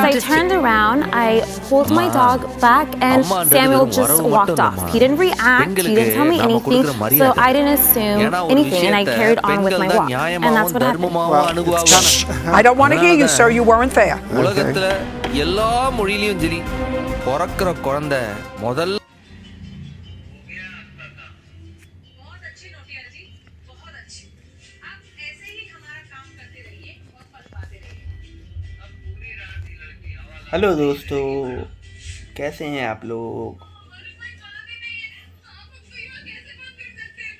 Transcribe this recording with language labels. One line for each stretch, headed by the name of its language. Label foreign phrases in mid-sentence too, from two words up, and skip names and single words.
English: I turned around, I pulled my dog back, and Samuel just walked off. He didn't react, he didn't tell me anything, so I didn't assume anything, and I carried on with my walk. And that's what happened. I don't want to hear you, sir. You weren't there.
Tamil: உலகத்துல எல்லா மொழியிலயும் சரி பிறக்கிற குழந்தை முதல்ல
Hindi: बहुत अच्छी नोटिया जी, बहुत अच्छी। आप ऐसे ही हमारा काम करते रहिए और पलवाते रहिए। हेलो दोस्तों, कैसे हैं आप लोग। हमारे कोई बात ही नहीं है, आप उसको यहाँ कैसे बात कर सकते हैं?